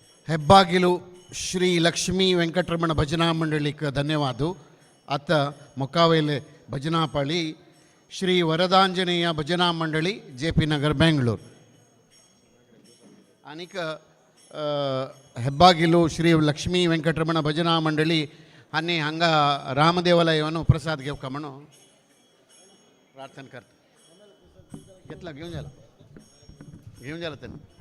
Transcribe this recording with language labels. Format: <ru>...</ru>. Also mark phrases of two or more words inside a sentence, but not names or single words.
<kok>ಹೆಬ್ಬಾಗಿಲು ಶ್ರೀ ಲಕ್ಷ್ಮೀ ವೆಂಕಟರಮಣ ಭಜನಾ मंडळीक धन्यवाद. आता मुकावेले भजना पाळी श्री वरदांजनेय भजना मंडळी JP नगर बेंगळूर अनेक ಹೆಬ್ಬಾಗಿಲು ಶ್ರೀ ಲಕ್ಷ್ಮೀ ವೆಂಕಟರಮಣ ಭಜನಾ मंडळी आणि हांगा रामदेवालयानं प्रसाद घेवका म्हणून प्रार्थना करता. घेतला घेऊन झाला त्यांनी.</kok>